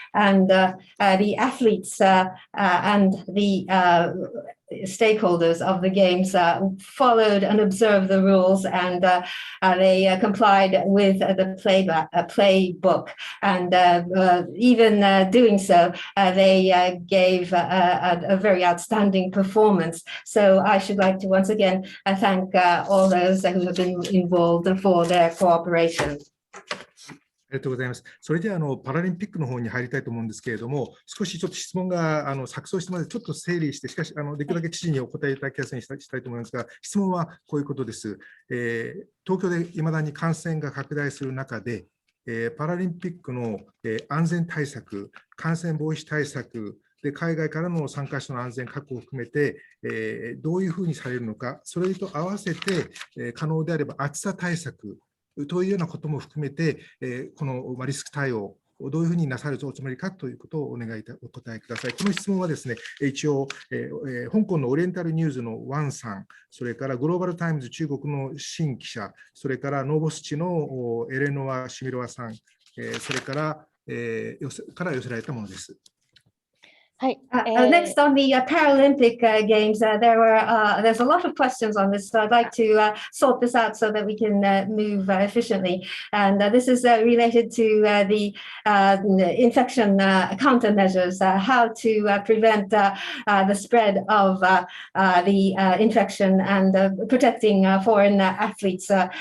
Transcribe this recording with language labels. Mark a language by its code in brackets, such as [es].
[en] And the athletes and the stakeholders of the games followed and observed the rules, and they complied with the playbook. And even doing so, they gave a very outstanding performance. So I should like to once again thank all those who have been involved for their cooperation. [ja] ありがとうございます。それではパラリンピックの方に入りたいと思うんですけれども、少しちょっと質問が錯綜してますので、ちょっと整理して、しかしできるだけ知事にお答えいただきやすいようにしたいと思いますが、質問はこういうことです。東京でいまだに感染が拡大する中で、パラリンピックの安全対策、感染防止対策で、海外からの参加者の安全確保を含めて、どういうふうにされるのか、それと合わせて、可能であれば暑さ対策というようなことも含めて、このリスク対応をどういうふうになさるおつもりかということをお答えください。この質問はですね、一応、香港のオリエンタルニューズのワンさん、それからグローバルタイムズ中国の新記者、それからノーボスチのエレノア・シミロワさん、それから寄せられたものです。 [en] Next on the Paralympic Games, there's a lot of questions on this, so I'd like to sort this out so that we can move efficiently. And this is related to the infection countermeasures, how to prevent the spread of the infection and protecting foreign athletes.